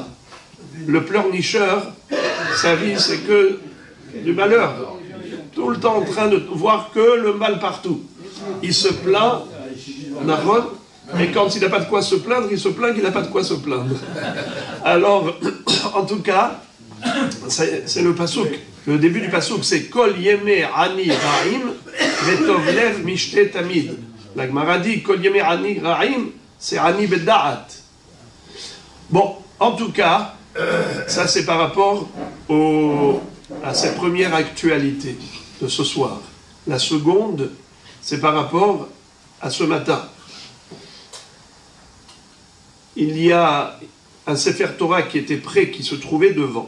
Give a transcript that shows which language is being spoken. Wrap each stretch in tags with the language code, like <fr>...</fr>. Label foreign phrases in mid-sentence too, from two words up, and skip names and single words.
<fr>Le pleurnicheur, sa vie c'est que du malheur. Tout le temps en train de voir que le mal partout. Il se plaint, et quand il n'a pas de quoi se plaindre, il se plaint qu'il n'a pas de quoi se plaindre. Alors, en tout cas, c'est le pasouk.</fr> <he>Le début du pasouk, c'est כל ימי עני רעים וטוב לב משתה תמיד. La Gemara dit כל ימי עני רעים, c'est עני בדעת.</he> <fr>Bon, en tout cas, ça c'est par rapport à cette première actualité de ce soir. La seconde, c'est par rapport à ce matin. Il y a un Sefer Torah qui était prêt, qui se trouvait devant.</fr>